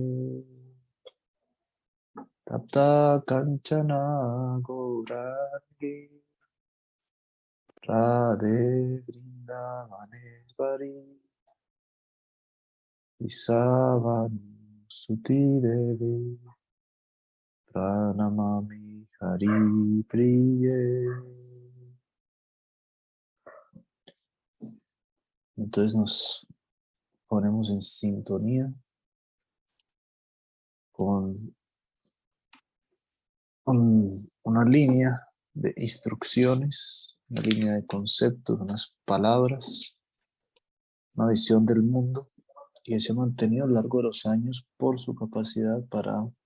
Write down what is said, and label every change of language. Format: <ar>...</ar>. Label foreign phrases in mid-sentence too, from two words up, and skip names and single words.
<sa>Tapta Kanchana Gaurangi Radhe Vrindavaneshwari Isavanu Suti Devi Pranamami Hari Priye.</sa> <es>Entonces nos ponemos en sintonía con una línea de instrucciones, una línea de conceptos, unas palabras, una visión del mundo que se ha mantenido a lo largo de los años por su capacidad para</es>